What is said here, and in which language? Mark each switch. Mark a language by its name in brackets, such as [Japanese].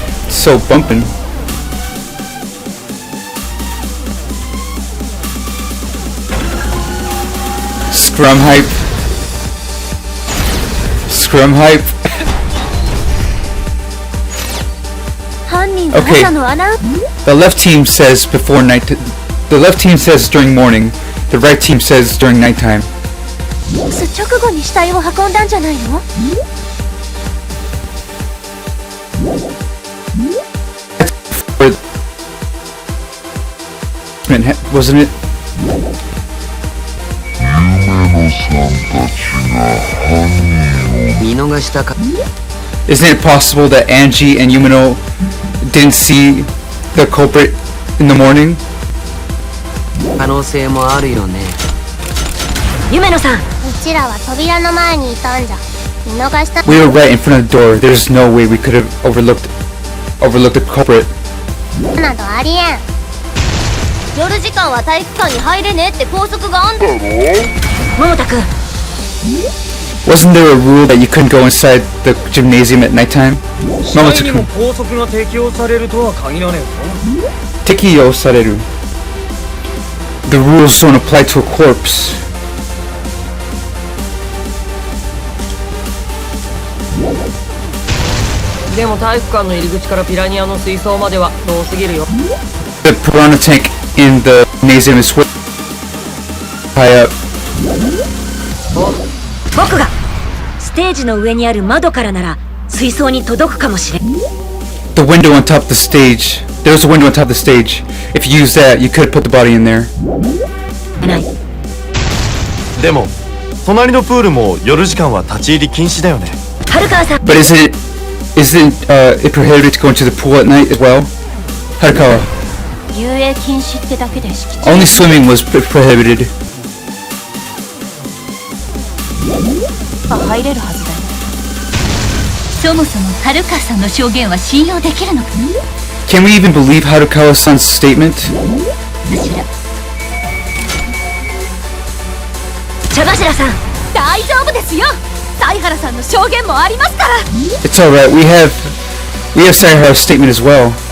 [English] So bumpin'. Scrum hype. Scrum hype. Okay. The left team says before night. The left team says during morning. The right team says during nighttime. [Japanese] 直後に死体を運んだんじゃないの [English] Wasn't it? Isn't it possible that Angie and Yumino didn't see the culprit in the morning? [Japanese] 可能性もあるよね。夢野さん、うちらは扉の前にいたんじゃ。見逃した。 [English] We were right in front of the door. There's no way we could have overlooked the culprit. [Japanese] などありえん。夜時間は体育館に入れねえって校則があんだろ桃田くん。 [English] Wasn't there a rule that you couldn't go inside the gymnasium at nighttime? [Japanese] 試合にも校則が適用されるとは限らねえぞ。適用される。 [English] The rules don't apply to a corpse. [Japanese] でも体育館の入り口からピラニアの水槽までは遠すぎるよ。 [English] The piranha tank in the gymnasium is way high up. [Japanese] 僕がステージの上にある窓からなら水槽に届くかもしれん。 [English] The window on top of the stage. There's a window on top of the stage. If you use that, you could put the body in there. [Japanese] ない。でも隣のプールも夜時間は立ち入り禁止だよね。春川さん。 [English] But isn't it prohibited to go into the pool at night as well? Harukawa. [Japanese] 遊泳禁止ってだけで敷地 [English] Only swimming was prohibited. [Japanese] 入れるはずだよそもそも春川さんの証言は信用できるのかな [English] Can we even believe Harukawa-san's statement? [Japanese] 茶柱さん。大丈夫ですよ犀原さんの証言もありますから [English] It's alright, we have Saihara's statement as well.